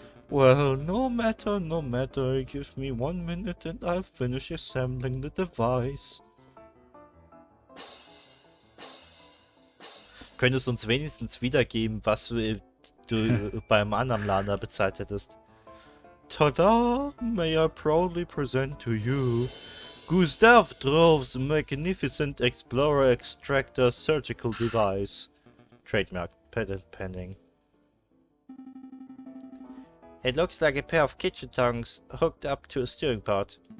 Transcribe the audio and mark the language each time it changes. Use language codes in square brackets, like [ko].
[en] Well, no matter. Give me 1 minute and I'll finish assembling the device. [de] Könntest du uns wenigstens wiedergeben, was du beim anderen Laden bezahlt hättest? Tada! [en] May I proudly present to you Gustave Drove's magnificent Explorer Extractor Surgical Device. Trademark, patent pending. It looks like a pair of kitchen tongs hooked up to a steering pod.